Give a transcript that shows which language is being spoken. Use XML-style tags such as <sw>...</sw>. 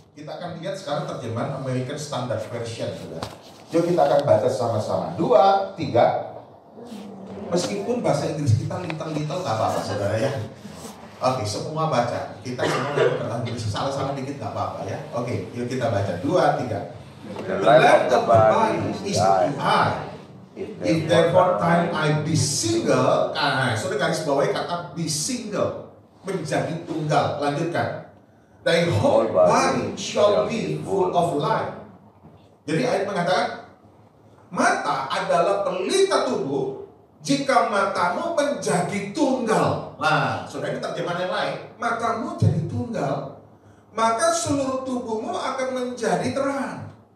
<id>Kita akan lihat sekarang terjemahan American Standard Version, saudara. Yuk kita akan baca sama-sama. 2, 3. Meskipun bahasa Inggris kita little-little gak apa-apa, saudara ya. Oke, semua baca. Kita semua bahasa Inggris, salah-salah dikit gak apa-apa ya. Oke, yuk kita baca. 2, 3.</id> <en>The lamp of the body is the eye. If therefore time I be single,</en> <id>sudah garis bawahi kata be single, menjadi tunggal. Lanjutkan.</id> <en>Thy whole body shall be full of light.</en> <id>Jadi ayat mengatakan, mata adalah pelita tubuh. Jika matamu menjadi tunggal, nah, saudara, ini terjemahan yang lain. Matamu jadi tunggal, maka seluruh tubuhmu akan menjadi terang.</id>